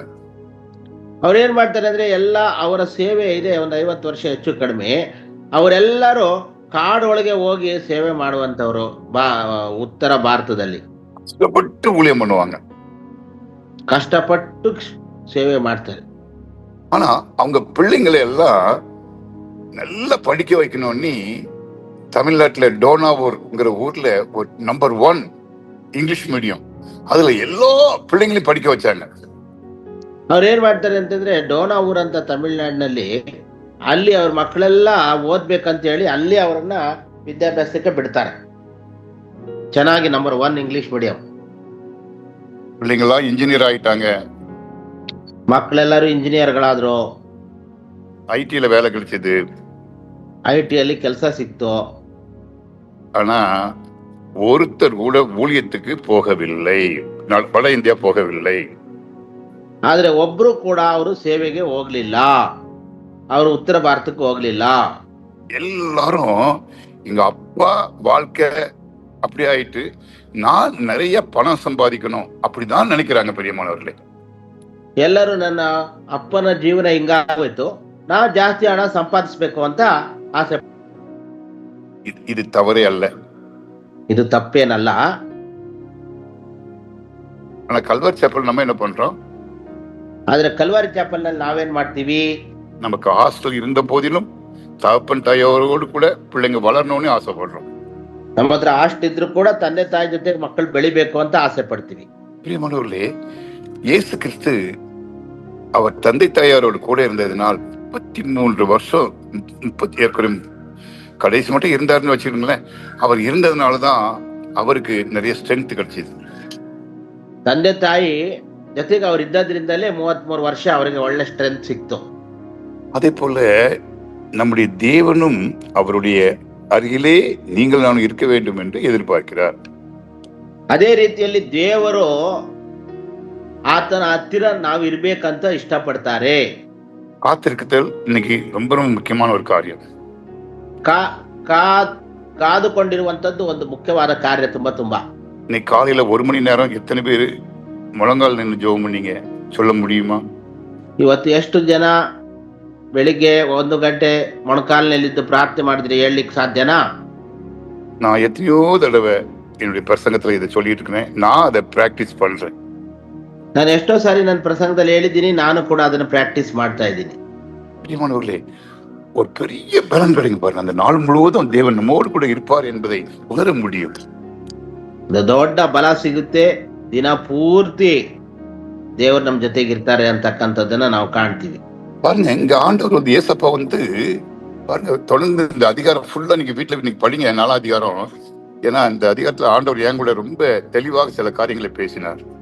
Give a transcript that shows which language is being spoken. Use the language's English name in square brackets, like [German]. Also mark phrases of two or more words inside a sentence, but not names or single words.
[Kannada] ಅವ್ರು ಏನ್ ಮಾಡ್ತಾರೆ ಅಂದ್ರೆ ಎಲ್ಲ ಅವರ ಸೇವೆ ಇದೆ, ಒಂದು 50 ವರ್ಷ ಹೆಚ್ಚು ಕಡಿಮೆ. ಅವರೆಲ್ಲರೂ ಕಾಡೊಳಗೆ ಹೋಗಿ ಸೇವೆ ಮಾಡುವಂತವ್ರು ಉತ್ತರ ಭಾರತದಲ್ಲಿ [Tamil] கஷ்டப்பட்டு ஊழியம் பண்ணுவாங்க. [Kannada] ಕಷ್ಟಪಟ್ಟು ಸೇವೆ ಮಾಡ್ತಾರೆ. [Tamil] ஆனா அவங்க பிள்ளைங்களை எல்லாம் நல்லா படிக்க வைக்கணும்னு தமிழ்நாட்டுல டோனாவூர்ங்கிற ஊர்ல ஒரு [English] number 1 English medium, [Tamil] அதுல எல்லா பிள்ளைங்களையும் படிக்க வச்சாங்க. [Kannada] ಅವ್ರು ಏನ್ ಮಾಡ್ತಾರೆ ಅಂತಂದ್ರೆ, ಡೋನಾವೂರ್ ಅಂತ ತಮಿಳ್ನಾಡಿನಲ್ಲಿ ಅಲ್ಲಿ ಅವ್ರ ಮಕ್ಕಳೆಲ್ಲ ಓದ್ಬೇಕಂತ ಹೇಳಿ ಅಲ್ಲಿ ಅವರನ್ನ ವಿದ್ಯಾಭ್ಯಾಸಕ್ಕೆ ಬಿಡ್ತಾರೆ. ಚೆನ್ನಾಗಿ [English] number 1 English medium. [Tamil] பிள்ளைங்களாம் இன்ஜினியர் ஆயிட்டாங்க, [Kannada] ಮಕ್ಕಳೆಲ್ಲರೂ ಇಂಜಿನಿಯರ್ಗಳಾದ್ರು, [Tamil] ஐடில வேலை கிடைச்சது, [Kannada] IT-ಯಲ್ಲಿ ಕೆಲಸ ಸಿಕ್ತು. [Tamil] ஆனா ஒருத்தர் கூட ஊழியத்துக்கு போகவில்லை, வட இந்தியா போகவில்லை. [Kannada] ಆದ್ರೆ ಒಬ್ರು ಕೂಡ ಅವರು ಸೇವೆಗೆ ಹೋಗ್ಲಿಲ್ಲ, ಅವರು ಉತ್ತರ ಭಾರತಕ್ಕೆ ಹೋಗ್ಲಿಲ್ಲ. [Tamil] எல்லாரும் எங்க அப்பா வாழ்க்கை அப்படி ஆயிட்டு நான் நிறைய பணம் சம்பாதிக்கணும் அப்படிதான் நினைக்கிறாங்க பெரியமானவர்களே. [Kannada] ಎಲ್ಲರೂ ನನ್ನ ಅಪ್ಪನ ಜೀವನ ಹಿಂಗಾಗೋಯ್ತು, ನಾ ಜಾಸ್ತಿ ಹಣ ಸಂಪಾದಿಸ್ಬೇಕು ಅಂತ ಆಸೆ. [Tamil] இது தவறே அல்ல, [Kannada] ಇದು ತಪ್ಪೇನಲ್ಲ. [Tamil] ஆனா கல்வர் சேப்பல் நம்ம என்ன பண்றோம்? [Kannada] ಆದ್ರೆ ಕಲ್ವಾರಿ ಚಾಪಲ್ ನಲ್ಲಿ ನಾವೇನ್ ಮಾಡ್ತೀವಿ, [Tamil] நமக்கு ஹாஸ்டல் இருந்த போதிலும் தகப்பன் தாயோடு கூட பிள்ளைங்க வளரணும்னு ஆசைப்படுறோம். [Kannada] ನಮ್ಮ ಹತ್ರ ಹಾಸ್ಟೆಲ್ ಇದ್ರು ಕೂಡ ತಂದೆ ತಾಯಿ ಜೊತೆ ಮಕ್ಕಳು ಬೆಳಿಬೇಕು ಅಂತ ಆಸೆ ಪಡ್ತೀವಿ. [Tamil] பிரியமானவர்களே, இயேசு கிறிஸ்து அவர் தந்தை தாயாரோடு கூட இருந்ததினால் 33 வருஷம் 30 கடைசி மட்டும் இருந்தாருன்னு வச்சுக்கோங்களேன். அவர் இருந்ததுனாலதான் அவருக்கு நிறைய ஸ்ட்ரென்த் கிடைச்சிது. [Kannada] ತಂದೆ ತಾಯಿ ಜೊತೆಗೆ ಅವ್ರು ಇದ್ದದ್ರಿಂದಲೇ 33 ವರ್ಷ ಅವರಿಗೆ ಒಳ್ಳೆ ಸ್ಟ್ರೆಂತ್ ಸಿಕ್ತು. [Tamil] அதே போல நம்முடைய தேவனும் அவருடைய அருகிலே நீங்கள் நான் இருக்க வேண்டும் என்று எதிர்பார்க்கிறார். [Kannada] ಅದೇ ರೀತಿಯಲ್ಲಿ ದೇವರು ಆತನ ಹತ್ತಿರ ನಾವು ಇರ್ಬೇಕಂತ ಇಷ್ಟಪಡ್ತಾರೆ. [Tamil] காத்திருக்குதல் இன்னைக்கு ரொம்ப ரொம்ப முக்கியமான ஒரு காரியம். [Kannada] ಕಾದುಕೊಂಡಿರುವಂತದ್ದು ಒಂದು ಮುಖ್ಯವಾದ ಕಾರ್ಯ. ತುಂಬಾ [Tamil] இன்னைக்கு காலையில 1 மணி நேரம் எத்தனை பேர் முழங்கால் நின்று ஜெபம் பண்ணீங்க சொல்ல முடியுமா? [Kannada] ಇವತ್ತು ಎಷ್ಟು ಜನ ಬೆಳಿಗ್ಗೆ 1 ಗಂಟೆ ಮೊಣಕಾಲಿನಲ್ಲಿದ್ದು ಪ್ರಾರ್ಥನೆ ಮಾಡಿದ್ರೆ ಹೇಳಲಿಕ್ಕೆ ಸಾಧ್ಯನಾ? [Tamil] நான் எத்தனையோ தடவை என்னுடைய பிரசங்கத்துல இதை சொல்லிட்டு இருக்கிறேன். நான் அதை பிராக்டிஸ் பண்றேன். [Kannada] ನಾನು ಎಷ್ಟೋ ಸಾರಿ ನನ್ನ ಪ್ರಸಂಗದಲ್ಲಿ ಹೇಳಿದ್ದೀನಿ, ನಾನು ಕೂಡ ಅದನ್ನು ಪ್ರಾಕ್ಟೀಸ್ ಮಾಡ್ತಾ ಇದ್ದೀನಿ. [Tamil] பிரியமானவர்களே, ஒரு பெரிய பலன் கிடைக்கும் பாருங்க. அந்த நாள் முழுவதும் தேவன் நம்மோடு கூட இருப்பார் என்பதை உணர முடியும். [Kannada] ಒಂದು ದೊಡ್ಡ ಬಲ ಸಿಗುತ್ತೆ, ದಿನ ಪೂರ್ತಿ ದೇವರು ನಮ್ಮ ಜೊತೆಗೆ ಇರ್ತಾರೆ ಅಂತಕ್ಕಂಥದ್ದನ್ನ ನಾವು ಕಾಣ್ತೀವಿ. [Tamil] பாருங்க, இங்க ஆண்டவர் வந்து ஏசப்பா வந்து பாருங்க, தொடர்ந்து இந்த அதிகாரம் ஃபுல்லா நீங்க வீட்டுல இன்னைக்கு படிங்க 4ஆம் அதிகாரம். ஏன்னா இந்த அதிகாரத்துல ஆண்டவர் என் கூட ரொம்ப தெளிவாக சில காரியங்களை பேசினார்.